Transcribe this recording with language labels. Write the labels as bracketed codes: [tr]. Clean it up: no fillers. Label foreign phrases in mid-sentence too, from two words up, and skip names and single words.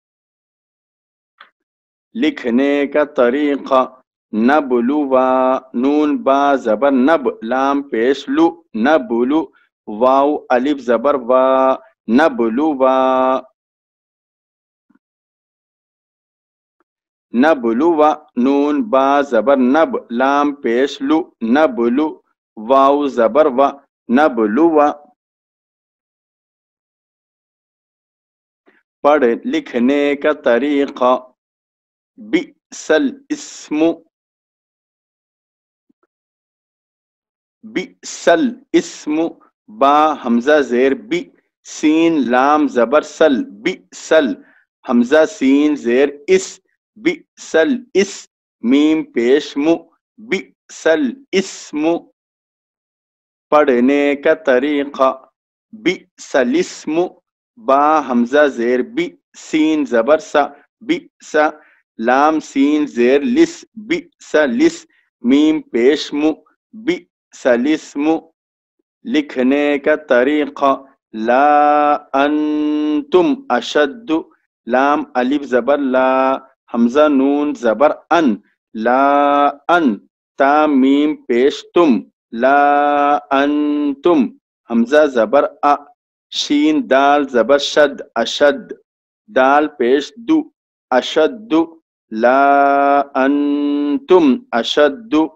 [ur] لکھنے کا طریقہ، نبلوا، نون با زبر نب، لام پیش لو، نبلو، واو الف زبر وا، نبلوا. نبلو نون با زبر نب لام پیش لو نبلو واو زبر و نبلو پڑھ لکھنے کا طریقہ [ar] بئسل اسم بئسل اسم [ur] با حمزہ زیر بی سین لام زبر سل بئسل حمزہ سین زیر اس بئسل اس میم پیش مو [ar] بئسل اسم [ur] پڑھنے کا طریقہ [ar] بئسل اسم [ur] با حمزہ زیر بی سین زبر سا بئسا لام سین زیر لس بئسا لس میم پیش مو [ar] بئسا الاسم [ur] لکھنے کا طریقہ [ar] لا انتم اشد [ur] لام الف زبر لا حمزہ نون زبر ان لا ان تا میم پیش تم [ar] لا انتم [ur] حمزہ زبر ا شین دال زبر شد اشد دال پیش دو [ar] اشد لا انتم اشد